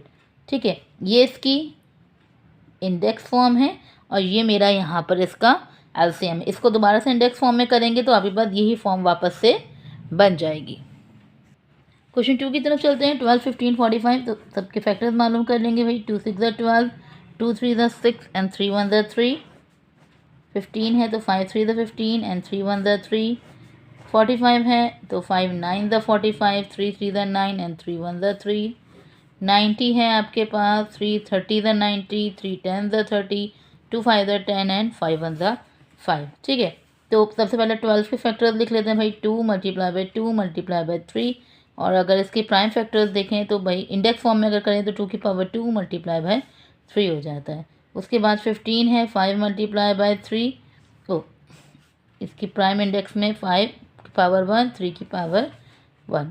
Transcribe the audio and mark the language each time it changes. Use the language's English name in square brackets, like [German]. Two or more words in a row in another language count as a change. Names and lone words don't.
[Urdu] ٹھیک ہے، یہ اس کی [English] index form [Urdu] ہے اور یہ میرا یہاں پر اس کا ایل سی ایم ہے. اس کو دوبارہ سے [English] index form [Urdu] میں کریں گے تو آپ کے پاس یہی فارم واپس سے بن جائے گی. کوئسچن 2 کی طرف چلتے ہیں۔ 12 15 45، تو سب کے فیکٹرز معلوم کر لیں گے بھائی. 2 6 ज़ 12, 2 3 ज़ 6 एंड 3 1 ज़ 3। 15 है तो 5 3 ज़ 15 एंड 3 1 ज़ 3। 45 है तो 5 9 ज़ 45, 3 3 ज़ 9 एंड 3 1 ज़ 3। 90 है आपके पास 3 30 ज़ 90, 3 10 ज़ 30, 2 5 ज़ 10 एंड 5 1 ज़ 5। ٹھیک ہے، تو سب سے پہلے 12 کے فیکٹرز لکھ لیتے ہیں بھائی. [English] 2 multiply by 2 multiply by 3, [Urdu] اور اگر اس کے [English] prime factors [Urdu] دیکھیں تو بھائی [English] index form [Urdu] میں اگر کریں تو 2 کی پاور 2 [English] multiply by 3 [Urdu] ہو جاتا ہے. اس کے بعد 15 ہے 5 [English] multiply by 3, [Urdu] تو اس کی [English] prime index [Urdu] میں 5 کی پاور 1، 3 کی پاور 1, 3 की पावर 1।